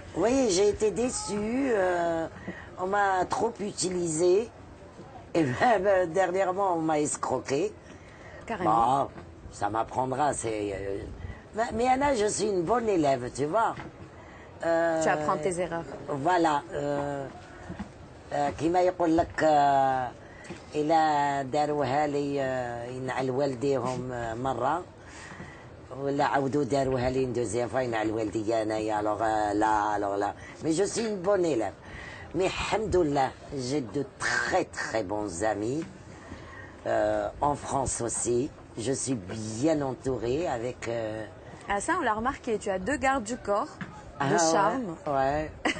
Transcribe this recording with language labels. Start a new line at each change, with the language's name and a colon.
French: Oui, j'ai été déçue. On m'a trop utilisée. Et même dernièrement, on m'a escroqué. Carrément. Bon, ça m'apprendra. Mais Anna, je suis une bonne élève, tu vois. Tu apprends tes erreurs. Voilà.
Arabic: كما يقول لك إلا داروها لي ينعل والديهم مرة ولا عاودوا داروها لي دوزيام فوا ينعل والدي أنايا
French: alors là. Mais je suis une bonne élève. Mais alhamdoulilah, j'ai de très très bons amis. En France aussi. Je suis bien entourée avec... Ah ça, on l'a remarqué. Tu as 2 gardes du corps de charme. Ouais.